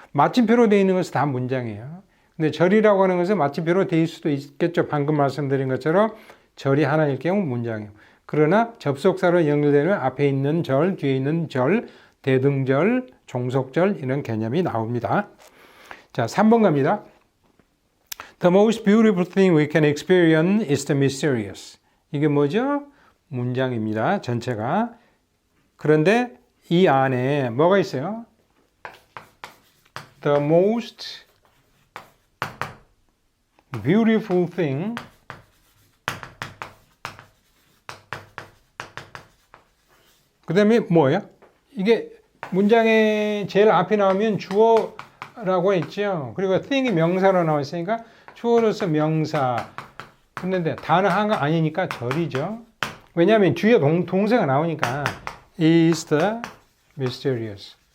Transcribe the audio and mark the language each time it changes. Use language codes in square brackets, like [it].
[ko] 마침표로 되어 있는 것은 다 문장이에요. 근데 절이라고 하는 것은 마침표로 되어 있을 수도 있겠죠. 방금 말씀드린 것처럼 절이 하나일 경우 문장이에요. 그러나 접속사로 연결되는 앞에 있는 절, 뒤에 있는 절, 대등절, 종속절 이런 개념이 나옵니다. 자, 3번 갑니다. [en] The most beautiful thing we can experience is the mysterious. [ko] 이게 뭐죠? 문장입니다. 전체가. 그런데 이 안에 뭐가 있어요? [en] The most beautiful thing [ko] 그 다음에 뭐예요? 이게 문장의 제일 앞에 나오면 주어라고 했죠. 그리고 thing이 명사로 나와 있으니까 주어로서 명사. 그런데 단어 하나가 아니니까 절이죠. 왜냐하면 뒤에 동사가 나오니까 [en] is the mysterious.